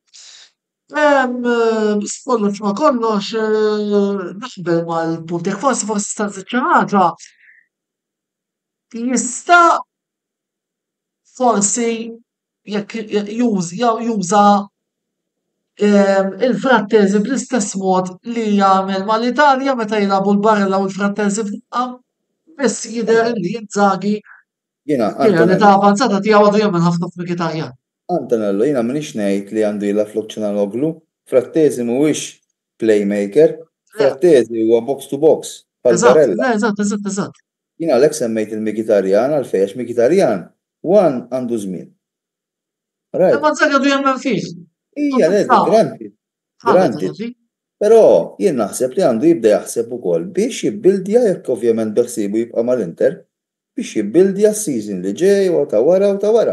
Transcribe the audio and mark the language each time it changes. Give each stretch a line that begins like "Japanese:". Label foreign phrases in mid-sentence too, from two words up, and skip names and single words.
Maltese: Kollox ma kollox naqbel mal-punt jekk forsi tista' żid xi ħaġa jista' forsi jekk juża il-Frattesi bl-istess mod li jagħmel mal-Italja meta jilagħbu l-Barella u l-Frattesi f'daqqa biss jidher li Inzaghi kien ta' avanzata tiegħu għadu jagħmel ħafna f'Mkhitarjan. Antonello, jiena m'iniex ngħid li għandu jilgħab flok Ċalanoglu, Frattesi mhuwiex playmaker, Frattesi huwa
English: box to box.
Maltese: Eżatt. Jiena għalhekk semmejt il-Mkhitarjan għalfejn għax Mkhitarjan għandu żmien. Ma Inzaghi għadu jagħmel fih. Ija, granti. Però jien naħseb li għandu jibda jaħseb ukoll biex jibbildja jekk ovvjament beħsibu jibqa' mal-Inter biex jibbildja s-season li ġej u ta' wara.